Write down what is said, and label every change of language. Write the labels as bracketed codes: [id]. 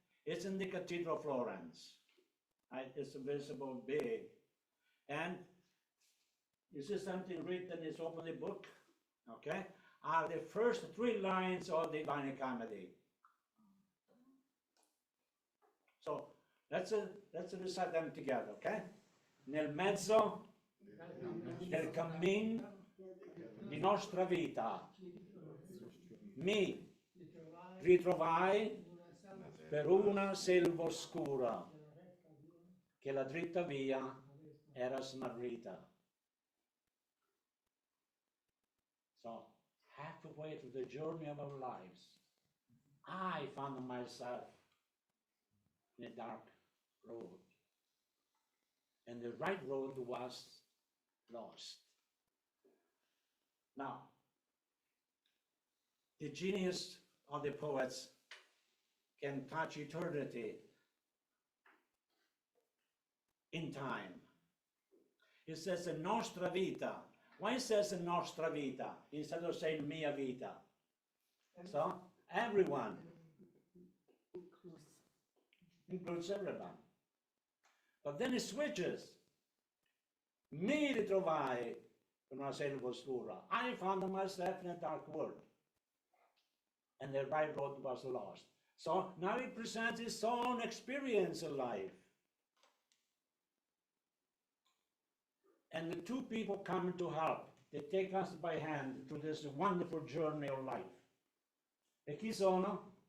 [en] It's in the Cathedral of Florence. It's visible big. And you see something written, it's open the book, okay? Are the first 3 lines of the Divine Comedy. So let's recite them together, okay? [it] Nel mezzo del cammin di nostra vita mi ritrovai per una selva oscura che la dritta via era smarrita. [en] So halfway through the journey of our lives, I found myself in a dark road. And the right road was lost. Now, the genius of the poets can touch eternity in time. It says [it] nostra vita. [en] Why it says nostra vita instead of saying [it] mia vita? [en] So, everyone. Includes everyone. But then it switches. [it] Mi ritrovai in una selva oscura. [en] I found myself in a dark world. And the right road was lost. So now he presents his own experience in life. And the 2 people come to help. They take us by hand through this wonderful journey of life. [it] E chi sono?